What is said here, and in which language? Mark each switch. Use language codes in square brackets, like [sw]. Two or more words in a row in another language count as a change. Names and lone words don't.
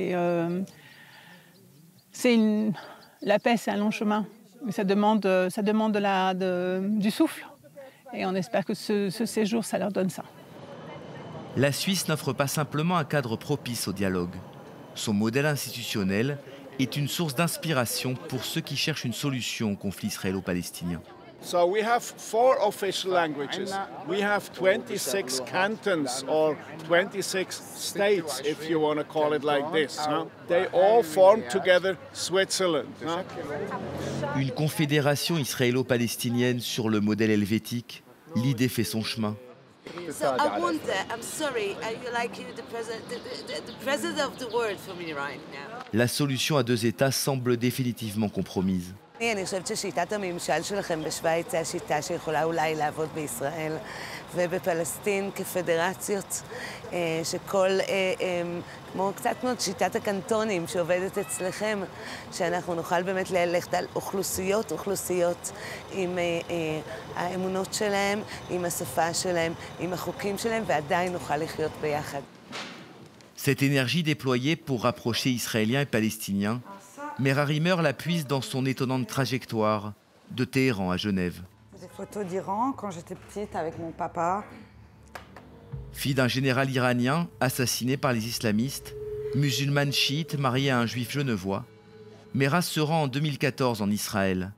[fr] La paix, c'est un long chemin, mais ça demande du souffle. Et on espère que ce séjour, ça leur donne ça. La Suisse n'offre pas simplement un cadre propice au dialogue. Son modèle institutionnel est une source d'inspiration pour ceux qui cherchent une solution au conflit israélo-palestinien. [en] So we have 4 official languages. We have 26 cantons or 26 states, if you want to call it like this. Huh? They all form together Switzerland. Huh? [fr] Une confédération israélo-palestinienne sur le modèle helvétique, l'idée fait son chemin. [en] So I wonder, I'm sorry, are you like the president of the world for me right now? [fr] La solution à 2 États semble définitivement compromise. [he] אני חושבת ששיטת הממשל שלכם בשוויץ היא השיטה שיכולה אולי לעבוד בישראל ובפלסטין כפדרציות, שכל, כמו קצת מאוד שיטת הקנטונים שעובדת אצלכם, שאנחנו נוכל באמת ללכת על אוכלוסיות עם האמונות שלהם, עם השפה שלהם, עם החוקים שלהם, ועדיין נוכל לחיות ביחד. [fr] Cette énergie déployée pour rapprocher Israéliens et Palestiniens, Mera Rimmer la puise dans son étonnante trajectoire de Téhéran à Genève. Des photos d'Iran quand j'étais petite avec mon papa. Fille d'un général iranien assassiné par les islamistes, musulmane chiite mariée à un juif genevois, Mera se rend en 2014 en Israël.